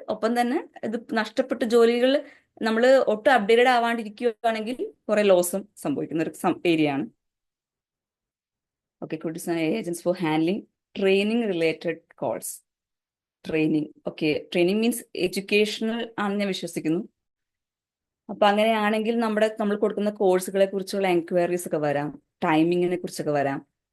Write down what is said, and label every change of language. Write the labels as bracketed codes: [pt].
[ml] ഒപ്പം തന്നെ ഇത് നഷ്ടപ്പെട്ട ജോലികൾ നമ്മൾ ഒട്ടും അപ്ഡേറ്റഡ് ആവാണ്ടിരിക്കുകയാണെങ്കിൽ കുറെ ലോസും സംഭവിക്കുന്ന ഒരു ഏരിയ ആണ്. [en] Okay, could design agents for handling training related calls. Training. Okay, training means educational [ml] ആണെന്ന് ഞാൻ വിശ്വസിക്കുന്നു. അപ്പൊ അങ്ങനെയാണെങ്കിൽ നമ്മൾ കൊടുക്കുന്ന കോഴ്സുകളെ കുറിച്ചുള്ള എൻക്വയറീസ് ഒക്കെ വരാം, ടൈമിങ്ങിനെ കുറിച്ചൊക്കെ വരാം.